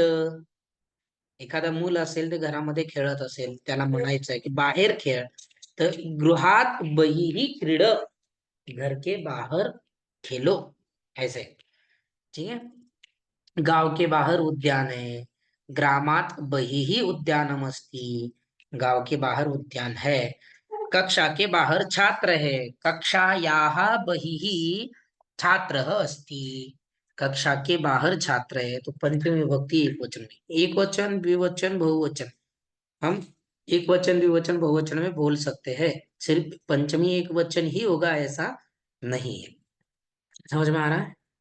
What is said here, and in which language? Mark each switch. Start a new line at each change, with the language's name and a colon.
Marathi: एखादा मूल असेल ते घरामध्ये खेळत असेल, त्याला म्हणायचं आहे की बाहेर खेळ, तर
Sanskrit: गृहात बहिहि क्रीड,
Hindi: घर के बाहर खेलो, ऐसे। ठीक है, गांव के बाहर उद्यान है।
Sanskrit: ग्रामात बहिहि उद्यानम अस्ति।
Hindi: गांव के बाहर उद्यान है। कक्षा के बाहर छात्र है।
Sanskrit: कक्षायाः बहिहि छात्रः अस्ति।
Hindi: कक्षा के बाहर छात्र है, तो पंचमी विभक्ति एक वचन में। एक वचन, द्विवचन, बहुवचन हम एक वचन, द्विवचन, बहुवचन में बोल सकते हैं। सिर्फ पंचमी एक वचन ही होगा ऐसा नहीं है। समझ में आ रहा है?